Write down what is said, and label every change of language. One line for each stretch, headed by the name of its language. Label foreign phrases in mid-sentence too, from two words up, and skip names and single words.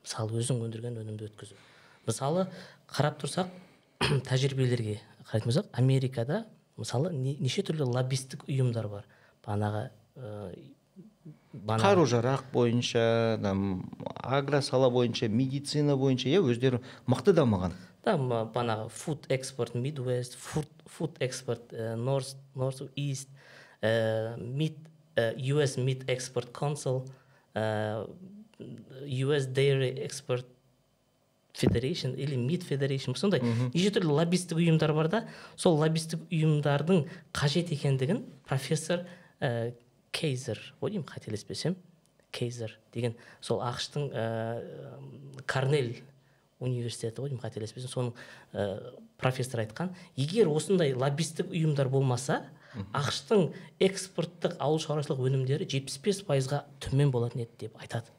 Kazakh: мысалы өзің өндірген өнімді өткізу. Мысалы қарап тұрсақ тәжірибелерге қарайтын болсақ, Америкада мысалы неше түрлі лоббистік ұйымдар бар. Бағанағы қару жарақ бойынша, агросала бойынша, медицина бойынша, өздері мықты дамыған. Да, бағанағы Food Export Midwest, Food Export North East, US Meat Export Council, US Dairy Export Federation или Meat Federation, сондай неше түрлі лоббистік ұйымдар бар да, сол лоббистік ұйымдардың қажет екендігін профессор Кейзер, ойдайым қателеспесем, Кейзер деген сол ақштың Корнель университеті, ойдайым қателеспесем, соның профессор айтқан, егер осындай лоббистік ұйымдар болмаса, ақштың экспорттық ауыл шаруашылық өнімдері 75%-ға төмен болатын еді деп айтады.